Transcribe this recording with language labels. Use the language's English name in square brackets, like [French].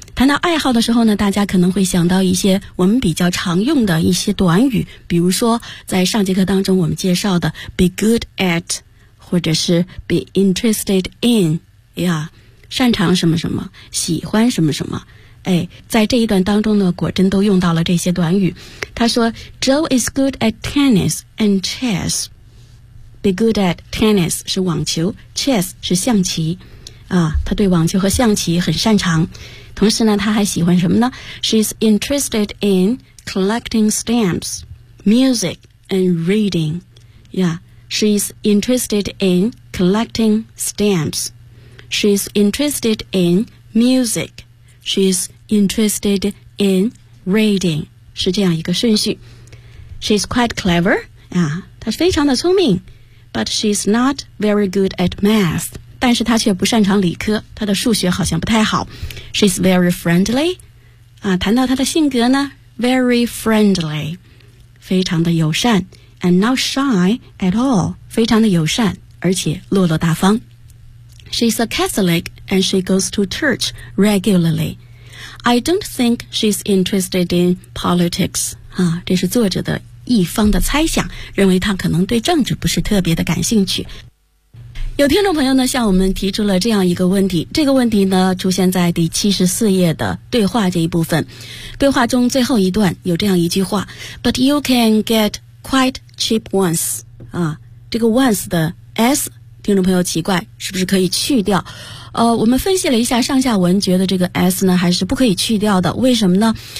[Chinese] 谈到爱好的时候呢，大家可能会想到一些我们比较常用的一些短语，比如说在上节课当中我们介绍的 be good at, 或者是 be interested in, 呀，擅长什么什么，喜欢什么什么。哎，在这一段当中呢，果真都用到了这些短语。他说 [English] Joe is good at tennis and chess. [Chinese] Be good at tennis 是网球， chess 是象棋。啊，他对网球和象棋很擅长，同时呢，他还喜欢什么呢 ？ [English] She's interested in collecting stamps, music, and reading. Yeah, she's interested in collecting stamps. She's interested in music. She's interested in reading. [Chinese] 是这样一个顺序。 [English] She's quite clever. [Chinese] 啊，她非常的聪明 [English] ，but she's not very good at math. [Chinese] 但是他却不擅长理科，他的数学好像不太好。 [English] She's very friendly. [Chinese] 啊，谈到他的性格呢 ， [English] very friendly， [Chinese] 非常的友善 ， [English] and not shy at all， [Chinese] 非常的友善，而且落落大方。 [English] She's a Catholic and she goes to church regularly. I don't think she's interested in politics. [Chinese] 啊，这是作者的一方的猜想，认为他可能对政治不是特别的感兴趣。有听众朋友呢向我们提出了这样一个问题，这个问题呢出现在第74页的对话这一部分。对话中最后一段有这样一句话 [English] But you can get quite cheap ones、 [Chinese] 啊、这个 once 的 s 听众朋友奇怪是不是可以去掉，我们分析了一下上下文，觉得这个 s 呢还是不可以去掉的。为什么呢？